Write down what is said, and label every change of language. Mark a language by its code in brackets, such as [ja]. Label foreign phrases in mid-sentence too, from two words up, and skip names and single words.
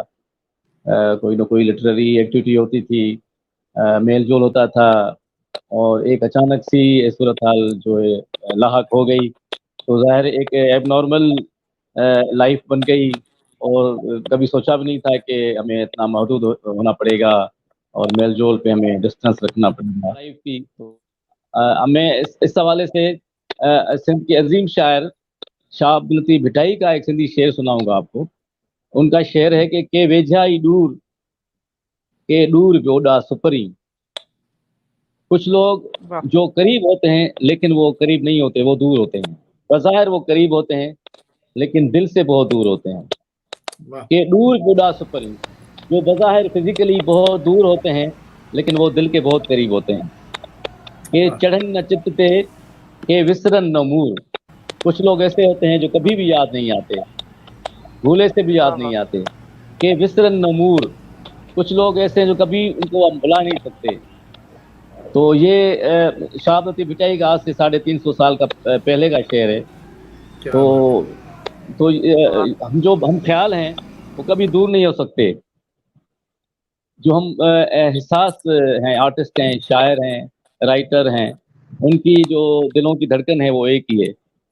[ur] کوئی نہ کوئی [en] literary activity [ur] ہوتی تھی، میل جول ہوتا تھا اور ایک اچانک سی صورتحال جو ہے لاحق ہو گئی، تو ظاہر ہے ایک [en] abnormal life [ur] بن گئی اور کبھی سوچا بھی نہیں تھا کہ ہمیں اتنا محدود ہونا پڑے گا اور میل جول پہ ہمیں ڈسٹنس رکھنا پڑے گا. لائف تھی تو میں اس حوالے سے سندھ کے عظیم شاعر شاہ عبداللطیف بھٹائی کا ایک سندھی شعر سناؤں گا آپ کو. ان کا شعر ہے کہ [sd] के वेझा दूर के दूर जोड़ा सुपरी। [ur] کچھ لوگ वाह। جو قریب ہوتے ہیں، لیکن وہ قریب نہیں ہوتے، وہ دور ہوتے ہیں. بظاہر وہ قریب ہوتے ہیں، لیکن دل سے بہت دور ہوتے ہیں. वाह। [sd] के दूर जुदा सुपरी, [ur] جو بظاہر فزیکلی بہت دور ہوتے ہیں، لیکن وہ دل کے بہت قریب ہوتے ہیں. [sd] के [ur] वाह। [sd] चढ़न न चित ते, के विसरन न मूर। [ur] کچھ لوگ ایسے ہوتے ہیں جو کبھی بھی یاد نہیں آتے، بھولے سے بھی वाह याद वाह। نہیں آتے. [sd] के विसरन न मूर। [ur] کچھ لوگ ایسے ہیں جو کبھی ان کو ہم بھلا نہیں سکتے. تو یہ شاہ عبداللطیف بھٹائی کا آج سے 350 سال کا پہلے کا شعر ہے. کیا بات ہے. تو ہم خیال ہیں، وہ کبھی دور نہیں ہو سکتے. جو ہم احساس ہیں، آرٹسٹ ہیں، شاعر ہیں، رائٹر ہیں، ان کی جو دلوں کی دھڑکن ہے وہ ایک ہی ہے.